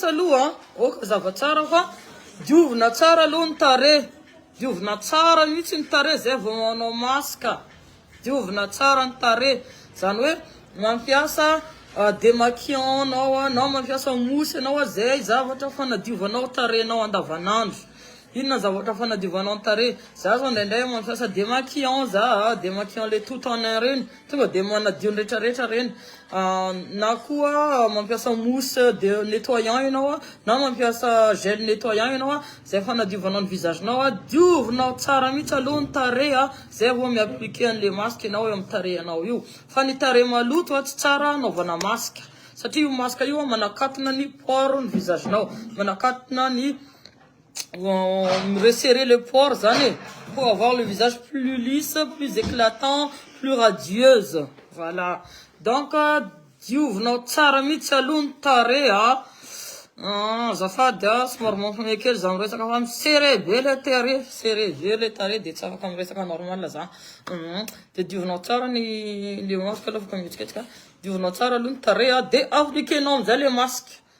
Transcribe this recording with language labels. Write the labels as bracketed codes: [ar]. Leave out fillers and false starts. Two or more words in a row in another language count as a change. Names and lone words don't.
[mg] aloha oka zava tsara fa diovina tsara aloha ny tarehy diovina tsara mihitsy ny tarehy zay vao manao masque diovina tsara ny tarehy zany hoe mampiasa démaquillant anao na mampiasa mousse anao zay zavatra fanadiovanao tarehinao andavanandro inona zavatra fanadiovanao ny tarehy za zao ndraindray mampiasa [fr] démaquillant démaquillant le tout en un [mg] reny tonga de manadio ny rehetrarehetra reny na koa mampiasa [fr] mousse de nettoyant [mg] ianao na mampiasa [fr] gel nettoyant [mg] ianao zay fanadiovanao ny visagenao diovinao tsara mihitsy aloha ny tarehy zay vao miappliquer an'le masque ianao eo amin'ny tarehinao io fa ny tarehy maloto tsy tsara anaovana masque satria io masque io manakatina ny pore ny visagenao manakatina ny [fr] resserrer les pores pour avoir le visage plus lisse, plus éclatant, plus radieuse. Voilà. Donc, [mg] diovinao tsara mihitsy aloha ny tarehy azafady somary mampime kely za miresaka fa serré be le tarehy de tsy afaka miresaka normal za de diovinao tsara ny masque aloha afaka mihetsiketsiky diovinao tsara aloha ny tarehy de appliquenao amizay le masque